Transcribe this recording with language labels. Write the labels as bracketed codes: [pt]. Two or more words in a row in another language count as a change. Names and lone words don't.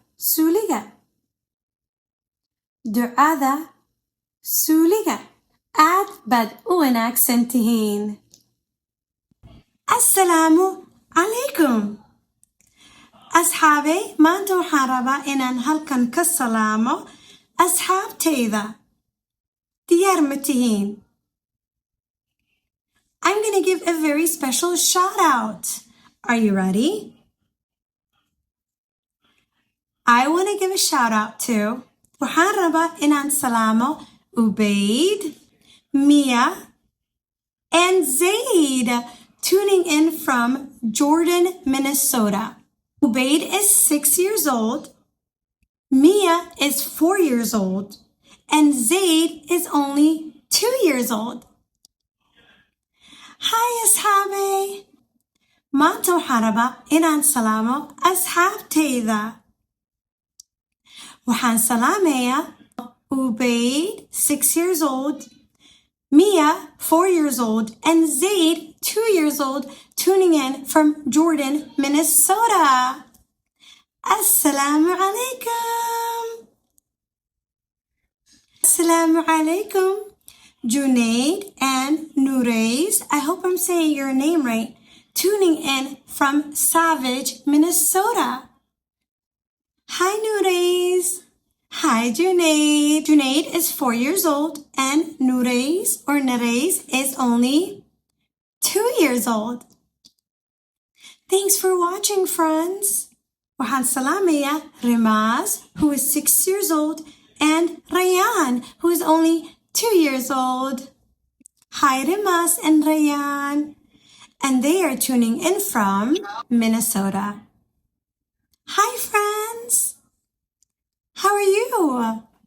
[so] suuliga aad baad u wanaagsan tihiin [ar] assalaamu calaykum [so] asxaabey maanta waxaan rabaa inaan halkan ka salaamo asxaabtayda diyaar ma tihiin [en] I'm going to give a very special shout out. Are you ready? I want to give a shout out to [so] waxaan rabaa inaan salaamo [en] Ubaid, Mia, and Zaid tuning in from Jordan, Minnesota. Ubaid is 6 years old, Mia is 4 years old, and Zaid is only 2 years old. Hi [so] asxaabey maanta waxaan rabaa inaan salaamo asxaabtayda waxaan salaamayaa [en] Ubaid 6 years old, Mia 4 years old, and Zaid 2 years old tuning in from Jordan, Minnesota. [ar] Assalamu alaikum. Assalamu alaikum. [en] Junaid and Nureis, I hope I'm saying your name right, tuning in from Savage, Minnesota. Hi Nureis. Hi, Junaid. Junaid is 4 years old and Nureis or Nereis is only 2 years old. Thanks for watching, friends. وحان سلامية Rimaz, who is 6 years old, and Rayan, who is only 2 years old. Hi, Rimaz and Rayan. And they are tuning in from Minnesota. Hi, friends. How are you?